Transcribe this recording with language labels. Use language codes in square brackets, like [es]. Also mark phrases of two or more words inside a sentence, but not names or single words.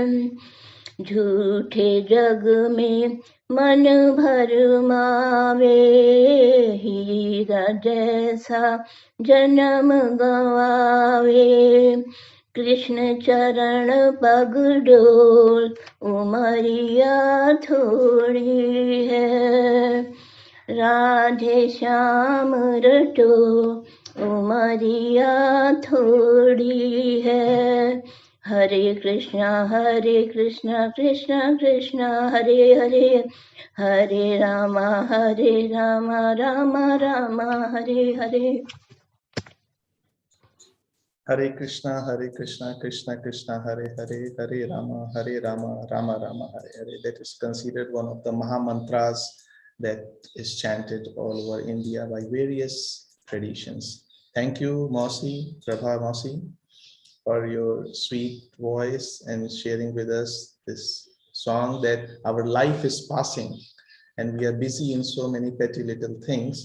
[hi] झूठे जग में मन भरमावे, हीरा जैसा जन्म गवावे। कृष्ण चरण पग डोल उमरिया थोड़ी है, राधे श्याम रटो उमरिया थोड़ी है। हरे कृष्णा कृष्णा कृष्णा हरे हरे, हरे रामा रामा रामा हरे हरे। [en] Hare Krishna, Krishna Krishna, Hare Hare, Hare Rama, Rama Rama, Hare Hare. That is considered one of the Maha Mantras that is chanted all over India by various traditions. Thank you, Mausi, Prabha Mausi, for your sweet voice and sharing with us this song that our life is passing and we are busy in so many petty little things.